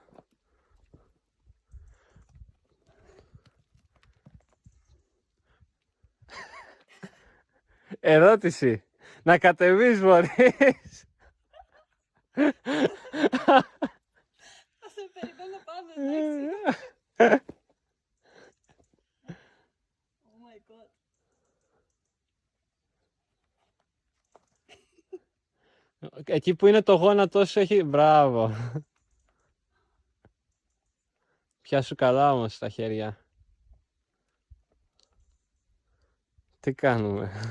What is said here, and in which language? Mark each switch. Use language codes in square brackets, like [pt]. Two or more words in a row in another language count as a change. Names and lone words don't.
[el] Ερώτηση. Να κατεβείς μπορείς. Θα σε περιμένω πάνω, εντάξει. [en] Oh my god. [el] Εκεί που είναι το γόνατο σου έχει... Μπράβο. Πιάσου καλά όμως τα χέρια. Τι κάνουμε.